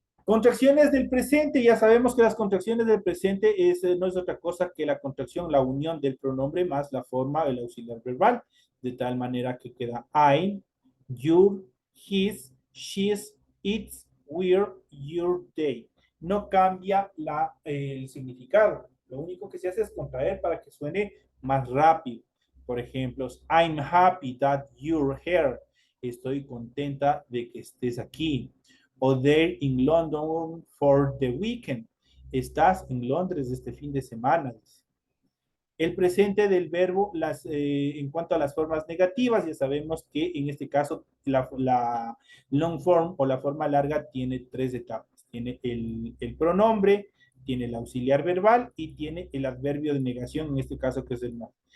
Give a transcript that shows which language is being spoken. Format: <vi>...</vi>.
<es>Contracciones del presente, ya sabemos que las contracciones del presente no es otra cosa que la contracción, la unión del pronombre más la forma del auxiliar verbal, de tal manera que queda I'm, your, his, she's, its, we're, your, they. No cambia el significado, lo único que se hace es contraer para que suene más rápido. Por ejemplo,</es> <en>I'm happy that you're here.</en> <es>Estoy contenta de que estés aquí.</es> <en>O they're in London for the weekend.</en> <es>Estás en Londres este fin de semana. El presente del verbo, en cuanto a las formas negativas, ya sabemos que en este caso la long form o la forma larga tiene 3 etapas. Tiene el pronombre, tiene el auxiliar verbal y tiene el adverbio de negación, en este caso que es el no.</es>